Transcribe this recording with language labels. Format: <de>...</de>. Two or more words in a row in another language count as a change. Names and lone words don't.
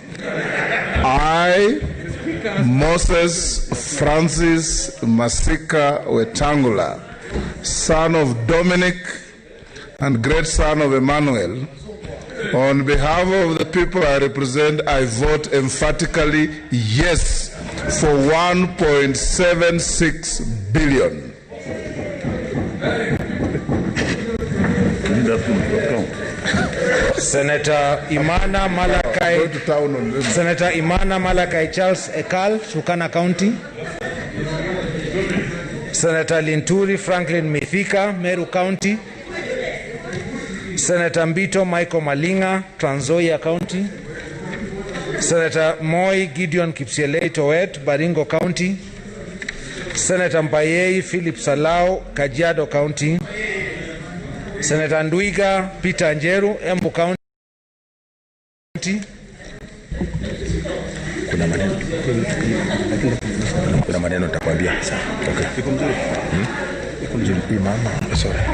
<en>I, Moses Francis Masika Wetangula, son of Dominic and great son of Emmanuel, on behalf of the people I represent, I vote emphatically yes for 1.76 billion. Senator Imana Malakai Charles Ekal, Turkana County. Senator Linturi Franklin Mithika, Meru County. Senator Mbito Michael Malinga, Trans Nzoia County. Senator Moi Gideon Kipsielei Towet, Baringo County. Senator Mpayei Philip Salau, Kajiado County. Senator Ndwiga Peter Njeru, Embu County.</en> <sw>Kuna maneno nitakwambia. Okay. Iko mzuri. Mama,</sw> <en>sorry.</en>